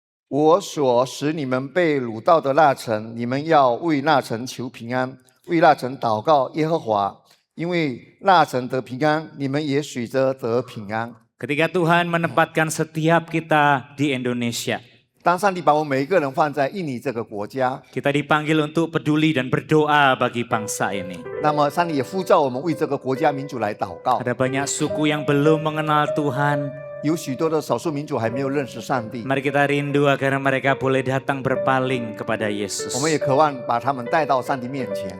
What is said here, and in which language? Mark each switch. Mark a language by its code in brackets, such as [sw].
[zh] 我所使你们被掳到的那城，你们要为那城求平安，为那城祷告耶和华，因为那城得平安，你们也随着得平安。 [id] Ketika Tuhan menempatkan setiap kita di Indonesia, [zh] 当上帝把我们每一个人放在印尼这个国家， [id] kita dipanggil untuk peduli dan berdoa bagi bangsa ini. [zh] 那么上帝也呼召我们为这个国家民主来祷告。 [id] Ada banyak suku yang belum mengenal Tuhan. [zh] 有许多的少数民族还没有认识上帝， [id] Mari kita rindu agar mereka boleh datang berpaling kepada Yesus. [zh] 我们也渴望把他们带到上帝面前。